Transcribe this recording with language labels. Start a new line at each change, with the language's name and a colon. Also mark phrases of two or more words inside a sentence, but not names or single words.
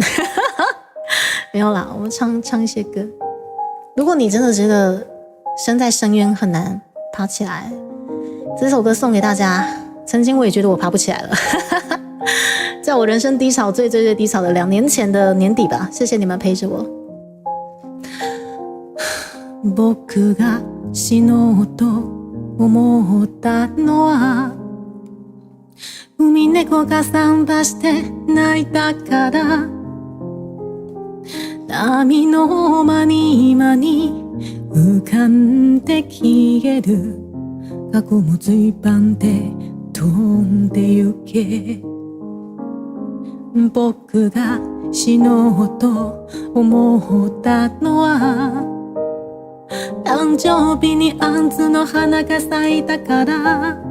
Chinese: 没有啦，我们唱一些歌。如果你真的觉得身在深渊很难爬起来，这首歌送给大家。曾经我也觉得我爬不起来了，在我人生低潮最低潮的2年前的年底吧。谢谢你们陪着我。
Japanese: 僕が死のうと思ったのは海猫が桟橋で泣いたから波の間に浮かんで消える過去も随伴で飛んでゆけ僕が死のうと思ったのは誕生日に杏の花が咲いたから